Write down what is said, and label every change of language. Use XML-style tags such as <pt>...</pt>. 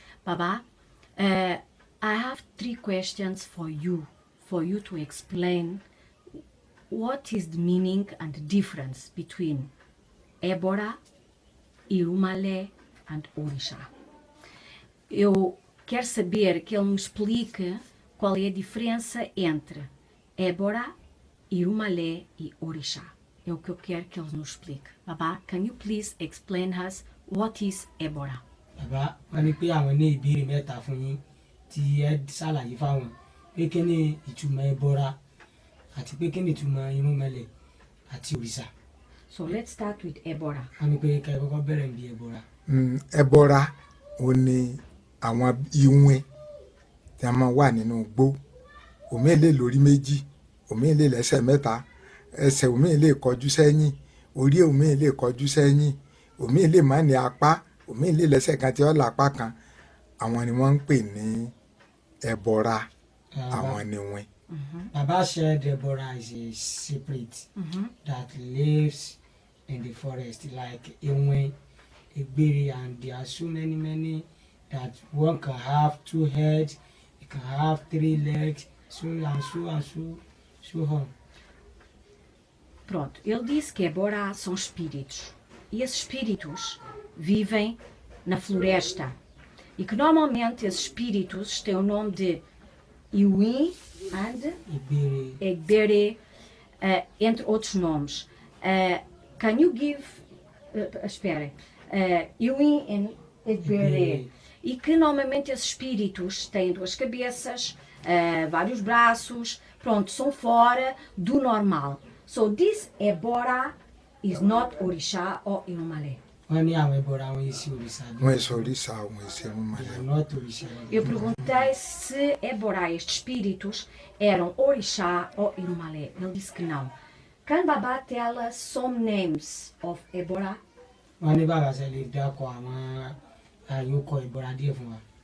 <en>Baba, I have 3 questions for you to explain what is the meaning and the difference between Ébora, Irumale and Orixá.</en> <pt>Eu quero saber que ele me explique qual é a diferença entre Ébora, Irumale e Orixá. É o que eu quero que ele nos explique.</pt> <en>Baba, can you please explain us what is Ébora?</en> <yo>Baba, wọ́n ní pé àwọn ní ìbéèrè mẹ́ta fún yín tí ẹ ṣàlàyé fáwọn pé kí ni ìtumọ̀ Ébora àti pé kí ni ìtumọ̀ Irúnmọlẹ̀ àti Òrìṣà.</yo> <en>So let's start with Ébora.</en> <yo>Wọ́n ní pé ká kọ́kọ́ bẹ̀rẹ̀ bí Ébora. Ébora ó ní àwọn iwin tí a máa wà nínú igbó. Òmíì lè lórí méjì, òmíì lè lẹ́sẹ̀ mẹ́ta, ẹsẹ̀ òmíì lè kọjú sẹ́yìn, orí òmíì lè kọjú sẹ́yìn, òmíì lè má ní apá, òmíì lè lẹ́sẹ̀ kan tí ó lápá kan. Àwọn ni wọ́n ń pè ní Ébora. Àwọn ni wọ́n.</yo> <en>Baba said Ébora is a spirit that lives in the forest like Ewe, Egbere, and there are so many that one can have 2 heads, it can have 3 legs, so on.</en> <pt>Pronto, ele disse que Ébora são espíritos. E esses espíritos vivem na floresta. E que normalmente esses espíritos têm o nome de Iwin and Egbere, entre outros nomes.</pt> <en>Can you give...</en> <pt>espere. Iwin and Egbere. E que normalmente esses espíritos têm 2 cabeças, vários braços, pronto, são fora do normal.</pt> <en>So this Ébora is not Orixá or Irumale.</en> <yo>Wọ́n ní àwọn Ébora wọn yìí sí Òrìṣà. Wọ́n é Òrìṣà, wọ́n é Irúnmọlẹ̀.</yo> <pt>Eu perguntei se Ébora, estes espíritos, eram Orixá ou Irumale. Ele disse que não.</pt> <en>Can Baba tell us some names of Ébora?</en> <yo>Wọ́n ní bàbá ṣe lè dákọ̀ àwọn àyókọ̀ Ébora díẹ̀ fún wa.</yo>